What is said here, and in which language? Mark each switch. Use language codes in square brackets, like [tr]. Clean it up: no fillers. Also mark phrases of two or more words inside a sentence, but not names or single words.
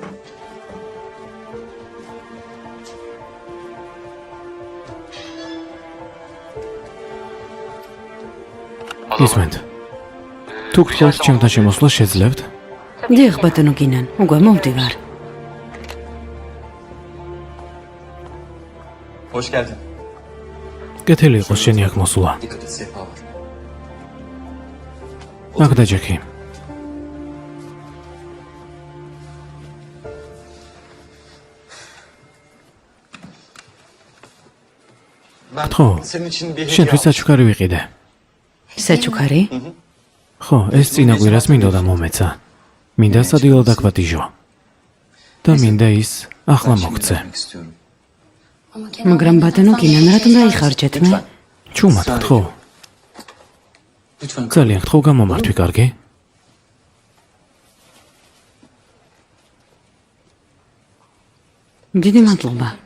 [ka] ისმენთ. თუ გქონთ ჩემთან შემოსვლა შეძლებთ? დიახ, ბატონო გინან, უკვე მომდივარ. [tr] Hoş geldin. [ka] კეთილი იყოს შენი აქ მოსვლა. [tr] Dikkat et, sehpa var. [ka] აქ დაჯექი. [tr] Ben [ka] ხო, [tr] senin için bir hediye [ka] შენთვის საჩუქარი ვიყიდე. საჩუქარი? ხო, ეს წინა კვირას მინდოდა მომეცა. მინდა სადილად აკვატიჟო. და მინდა ის ახლა მოგცე. [tr] almak istiyorum. [ka] მაგრამ ბატონო გინან, რატომ დაიხარჯეთ მე? ჩუმად გთხოვ. [tr] Lütfen [ka] ძალიან გთხოვ გამომართვი, კარგი? დიდი მადლობა.